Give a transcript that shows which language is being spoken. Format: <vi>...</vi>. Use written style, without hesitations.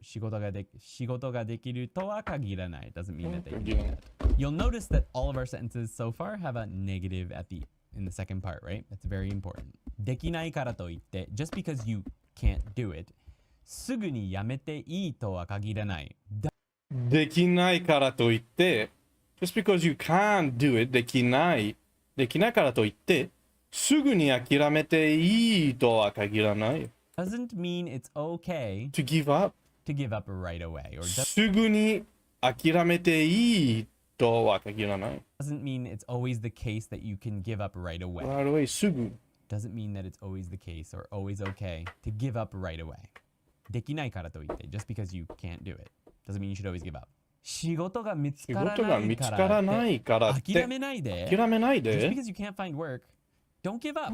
<ja>仕事ができるとは限らない.</ja> <en>Doesn't mean that they can do that. You'll notice that all of our sentences so far have a negative in the second part, right? That's very important.</en> <ja>できないからといって、</ja> <en>just because you can't do it,</en> <ja>すぐにやめていいとは限らない。できないからといって、</ja> <en>just because you can't do it,</en> <ja>できないからといって、すぐに諦めていいとは限らない。</ja> <en>Doesn't mean it's okay to give up right away. Or</en> <ja>すぐに諦めていいとは限らない。</ja> <en>doesn't mean it's always the case that you can give up right away. Right away, すぐ。 Doesn't mean that it's always the case or always okay to give up right away.</en> <ja>できないからといって、</ja> <en>just because you can't do it. Doesn't mean you should always give up.</en> <ja>仕事が見つからないからって諦めないで。</ja> <en>Just because you can't find work, don't give up.</en>